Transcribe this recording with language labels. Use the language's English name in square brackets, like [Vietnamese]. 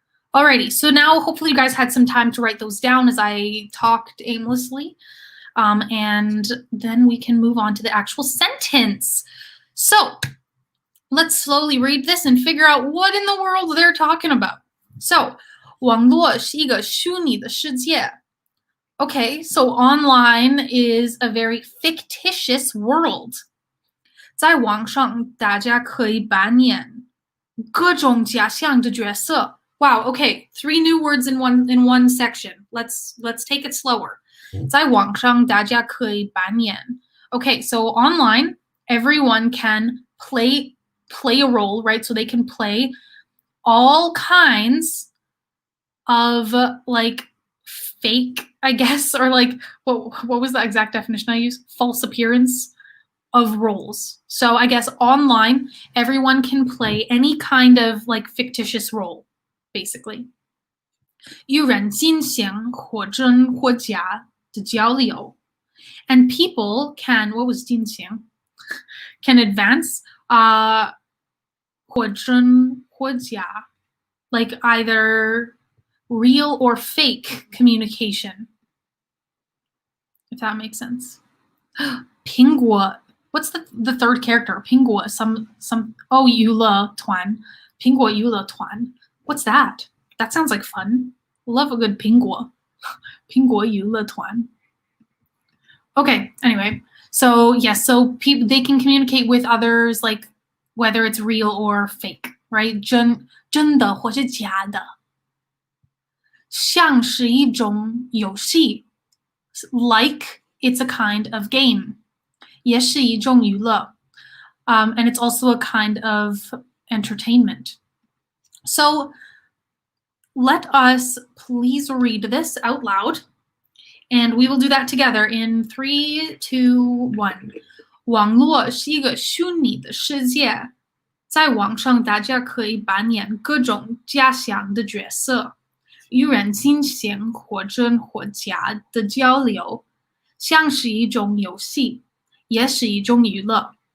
[English] Alrighty, so now hopefully you guys had some time to write those down as I talked aimlessly. And then we can move on to the actual sentence. So let's slowly read this and figure out what in the world they're talking about. [Chinese] So, 网络是一个虚拟的世界. [English] Okay, so online is a very fictitious world. [Chinese] 在网上大家可以扮演各种假象的角色. [English] Wow, okay, 3 new words in one section. Let's take it slower. [Chinese] 在网上大家可以扮演. [English] Okay, so online, everyone can play a role, right? So they can play all kinds of fake, I guess, or what was the exact definition I used? False appearance of roles. So I guess online, everyone can play any kind of fictitious role, basically. [Chinese] 与人进行或真或假的交流. [English] And people can, what was 进行? Can advance [Chinese] 或真或假, [English] like either real or fake communication, if that makes sense. 苹果, what's the third character? [Chinese] 苹果, oh, 娱乐团, 苹果娱乐团. [English] What's that? That sounds like fun. Love a good 苹果. [Chinese] 苹果娱乐团. [English] Okay, anyway. So, yes, so people, they can communicate with others, whether it's real or fake, right? [Chinese] 真的或是假的. 像是一种游戏, [English] like it's a kind of game. [Chinese] 也是一种娱乐. [English] And it's also a kind of entertainment. So let us please read this out loud. And we will do that together in 3, 2, 1. [Chinese] 网络是一个虚拟的世界，在网上大家可以扮演各种假想的角色，与人进行或真或假的交流，像是一种游戏，也是一种娱乐。